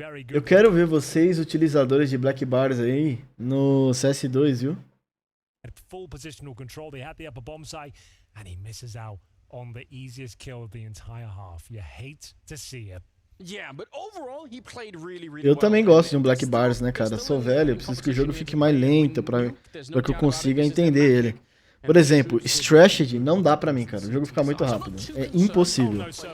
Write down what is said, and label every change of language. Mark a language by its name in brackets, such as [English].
[Portuguese] Eu quero ver vocês, utilizadores de Black Bars aí, no CS2, viu? [English] Full positional control, they had the upper bomb site, and he misses out on the easiest kill of the entire half. You hate to see it. Yeah, but overall he played really well. [Portuguese] Eu também gosto de um Black Bars, né, cara? Sou velho, eu preciso que o jogo fique mais lento pra que eu consiga entender ele. Por exemplo, Strategy não dá pra mim, cara. O jogo fica muito rápido. É impossível.